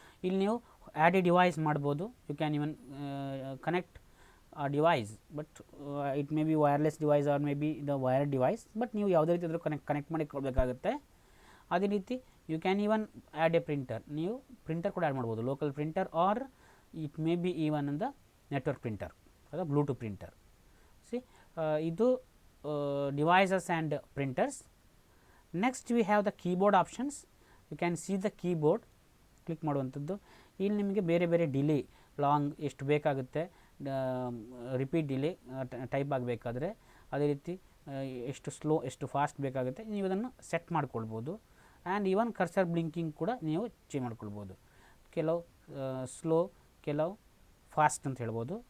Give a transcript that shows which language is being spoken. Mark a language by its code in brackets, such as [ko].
[kn] ಇಲ್ಲಿ ನೀವು add A device ಮಾಡ್ಬೋದು. [en] you can even connect a device, but it may be wireless device or may be the wired device, but [kn] ನೀವು ಯಾವುದೇ ರೀತಿ ಆದರೂ ಕನೆಕ್ಟ್ ಮಾಡಿ ಕೊಡಬೇಕಾಗುತ್ತೆ. ಅದೇ ರೀತಿ [en] you can even add a printer, [kn] ನೀವು ಪ್ರಿಂಟರ್ ಕೂಡ ಆ್ಯಡ್ ಮಾಡ್ಬೋದು, [en] Local printer or it may be even the network printer ಅಥವಾ bluetooth printer. See, ಇದು devices and printers. Next we have the keyboard options. You can see the keyboard, [kn] click ಮಾಡುವಂಥದ್ದು. ಇಲ್ಲಿ ನಿಮಗೆ ಬೇರೆ ಬೇರೆ ಡಿಲೇ ಲಾಂಗ್ ಎಷ್ಟು ಬೇಕಾಗುತ್ತೆ, ರಿಪೀಟ್ ಡಿಲೇ ಟೈಪ್ ಆಗಬೇಕಾದ್ರೆ, ಅದೇ ರೀತಿ ಎಷ್ಟು ಸ್ಲೋ ಎಷ್ಟು ಫಾಸ್ಟ್ ಬೇಕಾಗುತ್ತೆ ನೀವು ಅದನ್ನು ಸೆಟ್ ಮಾಡ್ಕೊಳ್ಬೋದು. ಆ್ಯಂಡ್ ಈವನ್ ಕರ್ಸರ್ ಬ್ಲಿಂಕಿಂಗ್ ಕೂಡ ನೀವು ಚೇಂಜ್ ಮಾಡ್ಕೊಳ್ಬೋದು. ಕೆಲವು ಸ್ಲೋ, ಕೆಲವು ಫಾಸ್ಟ್ ಅಂತ ಹೇಳ್ಬೋದು.